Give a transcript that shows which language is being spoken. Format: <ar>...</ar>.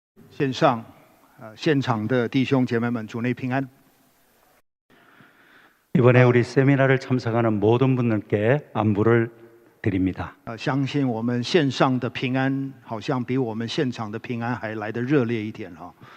<zh>线上、现场的弟兄姐妹们，主内平安。</zh> <ko>이번에 우리 세미나를 참석하는 모든 분들께 안부를 드립니다.</ko> <zh>相信我们线上的平安，好像比我们现场的平安还来得热烈一点哈。</zh>